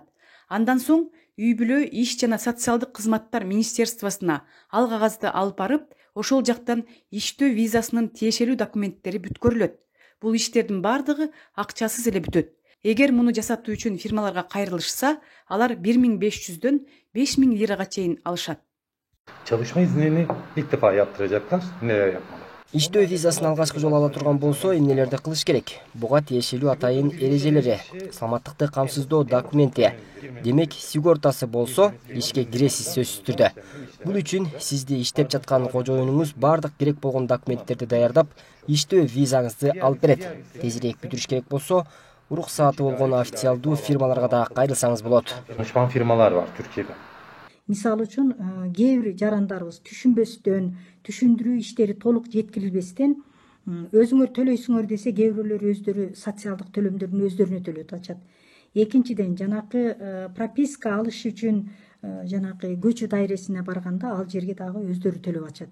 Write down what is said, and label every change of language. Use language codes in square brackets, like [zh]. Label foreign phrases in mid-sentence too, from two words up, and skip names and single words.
[ky] Андан соң үй бүлө, иш жана социалдык кызматтар министерствосуна ал кагазды алып барып, ошол жактан иштөө визасынын тиешелүү документтери бүткөрүлөт. Бул иштердин бардыгы акчасыз эле бүтөт. Эгер муну жасатуу үчүн фирмаларга кайрылышса, алар 1500'дөн 5000 лирага чейин алышат. [tr] Çalışma iznini ilk defa yaptıracaklar neler yapmalı? [ky] Иштөө визасын алгачкы жолу ала турган болсо, эмнелерди кылыш керек? Буга тиешелүү атайын эрежелери, саламаттыкты камсыздоо документи. Демек, сигортасы болсо, ишке киресиз сөзсүз түрдө. Бул үчүн сизди иштеп жаткан кожоюнуңуз бардык керек болгон документтерди даярдап, иштөө визаңызды алып берет. Тезирээк бүтүрүш керек болсо, уруксаты болгон официалдуу фирмаларга да кайрылсаңыз болот. [tr] Danışman firmalar var Türkiye'de. [ky] Мисалы үчүн кээ бир жарандарыбыз түшүнбөстөн, түшүндүрүү иштери толук жеткирилбестен өзүңөр төлөйсүңөр десе, кээ бирөөлөр өздөрү социалдык төлөмдөрдүн өздөрүнө төлөп атышат. Экинчиден, жанакы прописка алыш үчүн жанагы [tr] göç dairesine [ky] барганда ал жерге дагы өздөрү төлөп атышат.